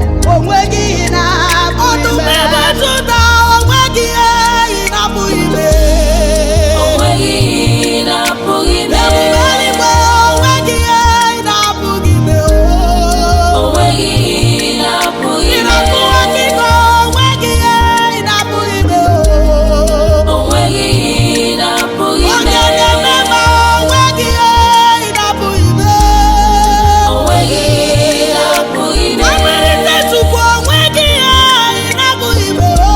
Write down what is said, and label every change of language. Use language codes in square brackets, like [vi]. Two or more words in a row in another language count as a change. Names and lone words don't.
[ig] O nweghị ihe na-apụ ime. Ọdụm ebe Juda, o nweghị ihe ị na-apụghị ime. O nweghị ihe ị na-apụghị ime. Ebube eluigwe, o nweghị ihe ị na-apụghị ime, o. O nweghị ihe ị na-apụghị ime. [en] Miracle working God, [ig] o nweghị ihe ị na-apụghị ime, o. O nweghị ihe ị na-apụghị Onye ime. na-eme mma, o nweghị ihe ị ị na-apụghị ime. O nweghị ihe ị na-apụghị ime. Amalite Chukwu, o nweghị ihe ị na-apụghị ime.